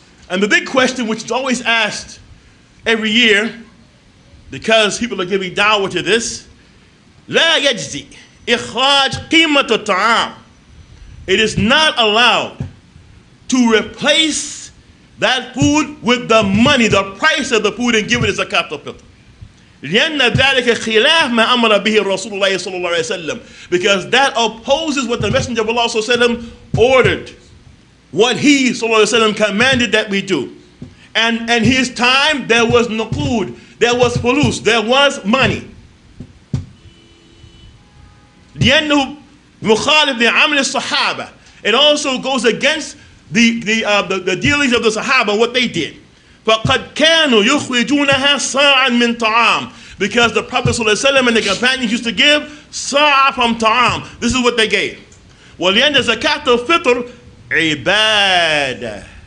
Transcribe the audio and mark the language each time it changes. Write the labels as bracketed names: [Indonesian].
[English] And the big question, which is always asked every year, because people are giving dawah to this, [Arabic] لا يجزي إخراج قيمة الطعام. [English] It is not allowed to replace that food with the money, the price of the food, and give it as Zakaatul Fitr. [Arabic] لأن ذلك خلاف ما أمر به رسول الله صلى الله عليه وسلم, [English] because that opposes what the Messenger of Allah صلى الله عليه وسلم ordered, what he صلى الله عليه وسلم commanded that we do. And his time there was nuqud, there was fulus, there was money. [Arabic] لأنه مخالف لعمل الصحابة. [English] It also goes against the dealings of the Sahaba, what they did. [Arabic] فقد كانوا يخرجونها صاعا من طعام, [English] because the Prophet ﷺ and the companions used to give صاع from ta'am. This is what they gave. [Arabic] ولأن زكاة الفطر عبادة.